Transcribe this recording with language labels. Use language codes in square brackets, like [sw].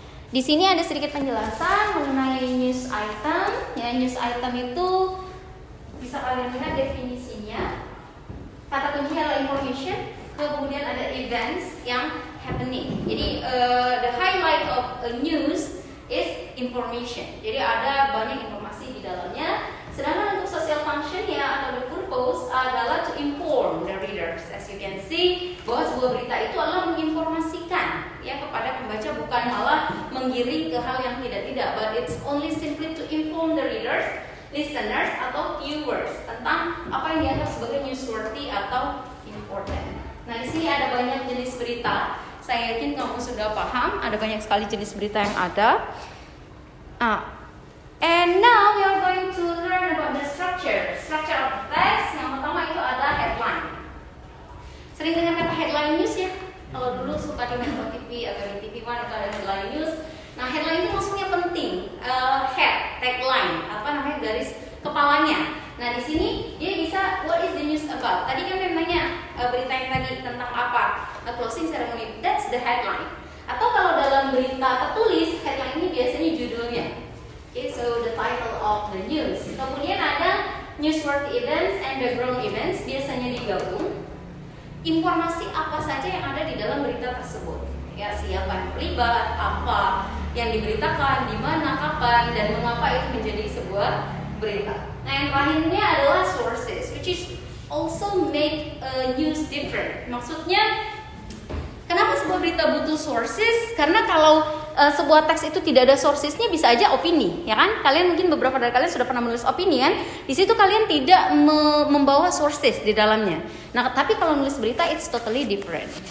[id] Di sini ada sedikit penjelasan mengenai news item, ya. News item itu bisa kalian lihat definisinya. Kata kuncinya adalah information, kemudian ada events yang happening. [en] Jadi the highlight of a news is information. [id] Jadi ada banyak informasi di dalamnya. Sedangkan untuk social function ya atau the purpose adalah [en] to inform the readers. As you can see, [id] bahwa sebuah berita itu adalah menginformasikan ya kepada pembaca, bukan malah menggiring ke hal yang tidak-tidak. [en] But it's only simply to inform the readers, listeners atau viewers [id] tentang apa yang dianggap sebagai [en] newsworthy atau important. [id] Nah, di sini ada banyak jenis berita. Saya yakin kamu sudah paham, ada banyak sekali jenis berita yang ada. [en] And now we are going to learn about the structure of the text. [id] Yang pertama itu ada headline. Sering dengar kata headline news ya? Kalau dulu suka di Metro TV atau di TV One itu ada headline news. Nah, headline itu maksudnya penting. Tagline, apa namanya, garis kepalanya. Nah, di sini dia bisa [en] what is the news about. [id] Tadi kan memangnya berita yang tadi tentang apa? [en] A closing ceremony. That's the headline. [id] Atau kalau dalam berita tertulis, headline ini biasanya judulnya. [en] Okay, so the title of the news. [id] Kemudian ada newsworthy events and background events, biasanya digabung. Informasi apa saja yang ada di dalam berita tersebut. Ya, siapa yang terlibat, apa yang diberitakan, di mana, kapan, dan mengapa itu menjadi sebuah berita. Nah, yang terakhirnya adalah [en] sources, which is also make news different. [id] Maksudnya, kenapa sebuah berita butuh sources? Karena kalau sebuah teks itu tidak ada sourcesnya, bisa aja opini, ya kan? Kalian mungkin beberapa dari kalian sudah pernah menulis opini kan? Di situ kalian tidak membawa sources di dalamnya. Nah, tapi kalau nulis berita, [en] it's totally different.